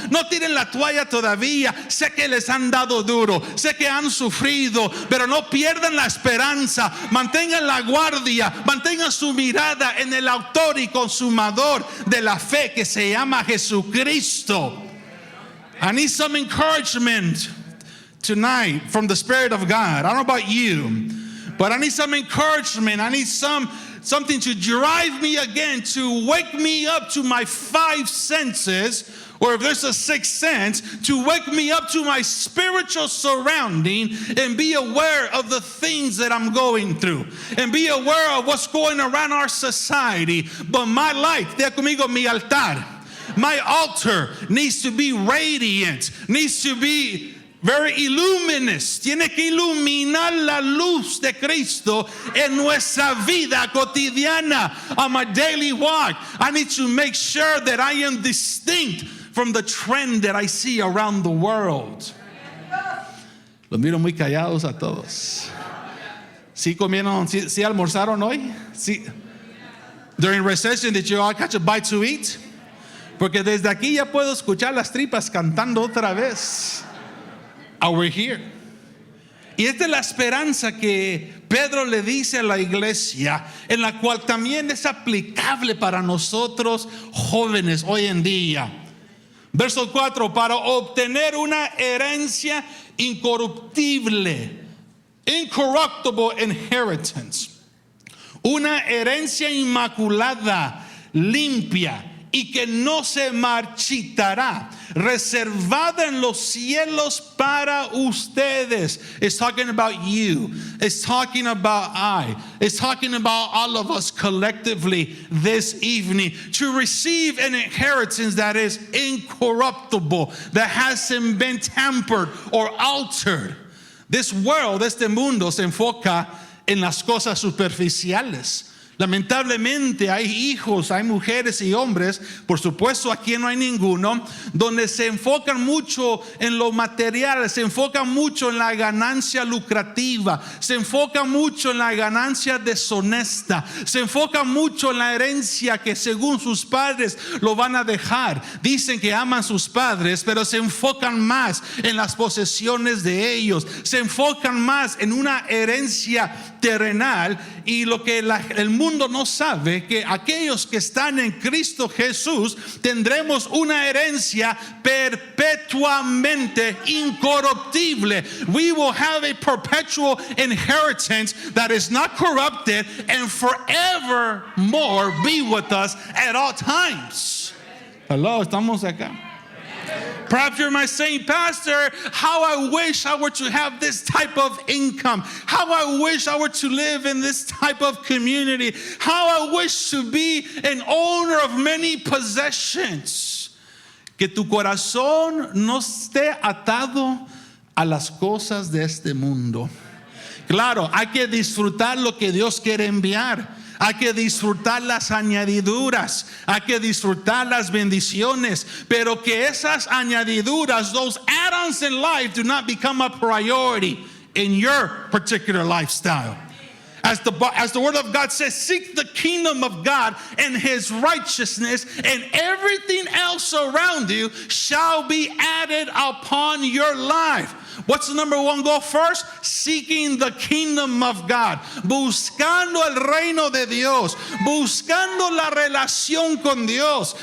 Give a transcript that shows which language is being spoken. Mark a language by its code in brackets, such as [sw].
[es] No tiren la toalla todavía. Sé que les han dado duro, sé que han sufrido, pero no pierdan la esperanza. Mantengan la guardia, mantengan su mirada en el autor y consumador de la fe, que se llama Jesucristo. [en] I need some encouragement tonight from the Spirit of God. I don't know about you, but I need some encouragement. I need something to drive me again, to wake me up to my five senses, or if there's a sixth sense, to wake me up to my spiritual surrounding and be aware of the things that I'm going through and be aware of what's going around our society. But my life, [es] diga conmigo, mi altar, [en] my altar needs to be radiant, needs to be very illuminous. [es] Tiene que iluminar la luz de Cristo en nuestra vida cotidiana. [en] On my daily walk, I need to make sure that I am distinct from the trend that I see around the world. [es] Los miro muy callados a todos. ¿Sí comieron? ¿Sí almorzaron hoy? ¿Sí? [en] During recession, did you all catch a bite to eat? [es] Porque desde aquí ya puedo escuchar las tripas cantando otra vez. [en] We're here. [es] Y esta es la esperanza que Pedro le dice a la iglesia, en la cual también es aplicable para nosotros jóvenes hoy en día. Verso 4: para obtener una herencia incorruptible, [en] incorruptible inheritance, [es] una herencia inmaculada, limpia y que no se marchitará, reservada en los cielos para ustedes. [en] It's talking about you. It's talking about I. It's talking about all of us collectively this evening, to receive an inheritance that is incorruptible, that hasn't been tampered or altered. This world, [es] este mundo, se enfoca en las cosas superficiales. Lamentablemente hay hijos, hay mujeres y hombres, por supuesto aquí no hay ninguno, donde se enfocan mucho en lo material, se enfocan mucho en la ganancia lucrativa, se enfocan mucho en la ganancia deshonesta, se enfocan mucho en la herencia que según sus padres lo van a dejar. Dicen que aman a sus padres, pero se enfocan más en las posesiones de ellos, se enfocan más en una herencia terrenal. Y lo que el mundo no sabe, que aquellos que están en Cristo Jesús tendremos una herencia perpetuamente incorruptible. [en] We will have a perpetual inheritance that is not corrupted and forevermore be with us at all times. Hello, [es] estamos acá. [en] Perhaps you might say, Pastor, how I wish I were to have this type of income. How I wish I were to live in this type of community. How I wish to be an owner of many possessions. [es] Que tu corazón no esté atado a las cosas de este mundo. Claro, hay que disfrutar lo que Dios quiere enviar. Hay que disfrutar las añadiduras. Hay que disfrutar las bendiciones. Pero que esas añadiduras, [en] those add-ons in life, do not become a priority in your particular lifestyle. As the word of God says, seek the kingdom of God and his righteousness, and everything else around you shall be added upon your life. What's the number one goal first? Seeking the kingdom of God. [es] Buscando el reino de Dios. Buscando la relación con Dios.